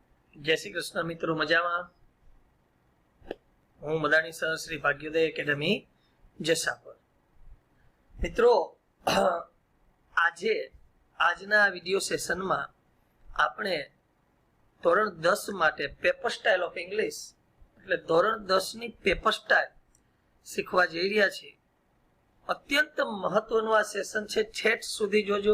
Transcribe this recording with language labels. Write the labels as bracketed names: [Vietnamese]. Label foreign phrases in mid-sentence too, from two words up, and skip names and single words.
[Hindi] जय श्री कृष्ण मित्रों, [Gujarati] મજામા। હું [Hindi] मदानी सर, श्री भाग्योदय एकेडमी जसापर। [Gujarati] मित्रों, આજના [English] video sessionમાં [Gujarati] આપણે ધોરણ 10 માટે [English] paper style of English [Gujarati] એટલે ધોરણ 10 ની [English] paper style [Gujarati] શીખવા જઈ રહ્યા છીએ। અત્યંત મહત્વનું આ સેશન છે, છેટ સુધી જોજો।